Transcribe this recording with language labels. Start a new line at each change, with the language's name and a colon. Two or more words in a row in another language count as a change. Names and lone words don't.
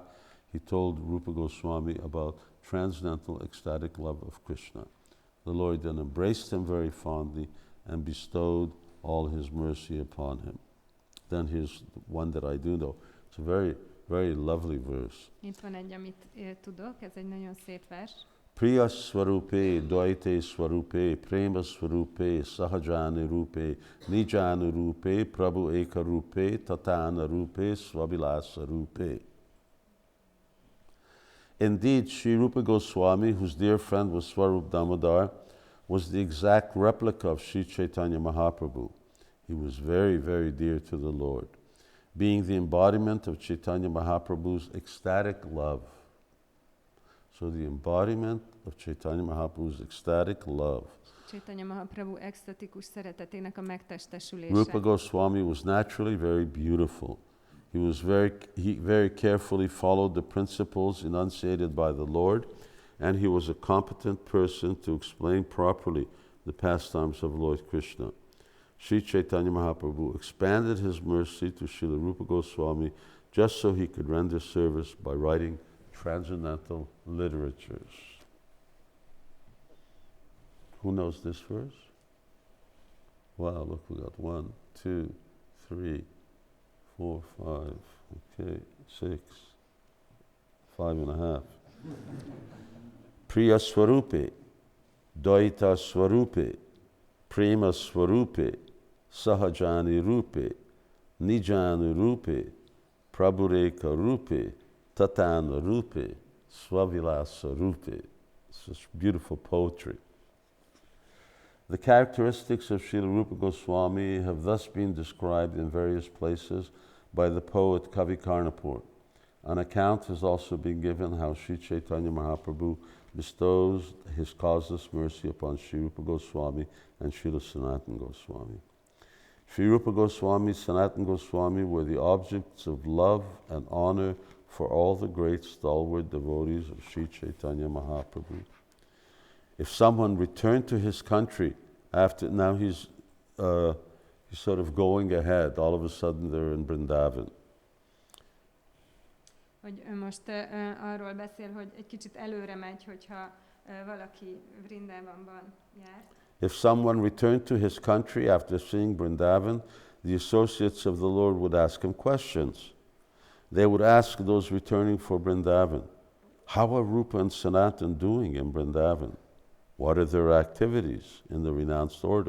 English: He told Rūpa Gosvāmī about transcendental ecstatic love of Krishna. The Lord then embraced him very fondly and bestowed all his mercy upon him. Then here's one that I do know. It's a very, very lovely verse.
Hungarian: Itt van egy, amit tudok, ez egy nagyon szép vers.
Sanskrit: Priya Swarupe, Dvaite Swarupe, Prema Swarupe, Sahajani Rupe, Nijani Rupe, Prabhu Eka Rupe, Tatana Rupe, Swabilasa Rupe.
English: Indeed, Sri Rūpa Gosvāmī, whose dear friend was Swarup Damodar, was the exact replica of Sri Caitanya Mahaprabhu. He was very, very dear to the Lord, being the embodiment of Chaitanya Mahaprabhu's ecstatic love. So the embodiment of Chaitanya Mahaprabhu's ecstatic love.
Hungarian: Chaitanya Mahaprabhu extatikus szeretetének a megtestesülése.
English: Rūpa Gosvāmī was naturally very beautiful. He very carefully followed the principles enunciated by the Lord, and he was a competent person to explain properly the pastimes of Lord Krishna. Sri Chaitanya Mahaprabhu expanded his mercy to Srila Rūpa Gosvāmī just so he could render service by writing transcendental literatures. Who knows this verse? Wow, look, we got 1, 2, 3, 4, 5, okay, 6, 5.5.
Sanskrit: Priya Swarupe, Dvaita Swarupe, Prema Swarupe, Sahajani Rupe, Nijani Rupe, Prabhureka Rupe, Tatana Rupe, Swavilasa Rupe.
English: It's just beautiful poetry. The characteristics of Srila Rūpa Gosvāmī have thus been described in various places by the poet Kavi Karnapur. An account has also been given how Sri Chaitanya Mahaprabhu bestows his causeless mercy upon Sri Rūpa Gosvāmī and Srila Sanatana Gosvāmī. Sri Rūpa Gosvāmī, Sanatana Gosvāmī were the objects of love and honor for all the great stalwart devotees of Sri Chaitanya Mahaprabhu. If someone returned to his country after, now he's sort of going ahead, all of a sudden they're in Vrindavan.
Hungarian: Hogy ő most arról beszél, hogy egy kicsit előre megy, hogyha valaki Vrindavanban jár.
English: If someone returned to his country after seeing Vrindavan, the associates of the Lord would ask him questions. They would ask those returning for Vrindavan, how are Rupa and Sanatana doing in Vrindavan? What are their activities in the renounced order?